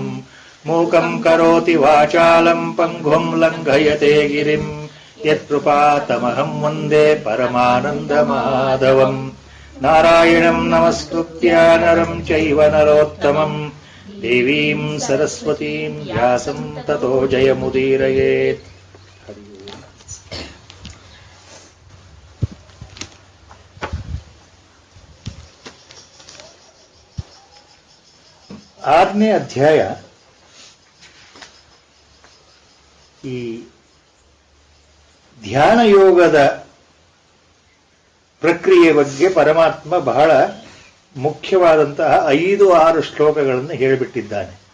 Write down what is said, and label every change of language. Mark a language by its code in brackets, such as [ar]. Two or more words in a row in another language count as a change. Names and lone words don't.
[sa] ಮೂಕಂ ಕರೋತಿ ವಾಚಾಲಂ ಪಂಗುಂ ಲಂಘಯತೆ ಗಿರಿಂ ಯತ್ಕೃಪಾತಮಹಂ ವಂದೇ ಪರಮಾನಂದಮಾಧವಂ. ನಾರಾಯಣಂ ನಮಸ್ಕೃತ್ಯ ನರಂ ಚೈವ ನರೋತ್ತಮಂ ದೇವೀಂ ಸರಸ್ವತೀಂ ವ್ಯಾಸಂ ತತೋ ಜಯಮುದೀರಯೇತ್. [kn] ಆರನೇ ಅಧ್ಯಾಯ ಈ ಧ್ಯಾನ ಯೋಗದ ಪ್ರಕ್ರಿಯೆ ಬಗ್ಗೆ ಪರಮಾತ್ಮ ಬಹಳ ಮುಖ್ಯವಾದಂತಹ 5-6 ಶ್ಲೋಕಗಳನ್ನು ಹೇಳಿಬಿಟ್ಟಿದ್ದಾನೆ.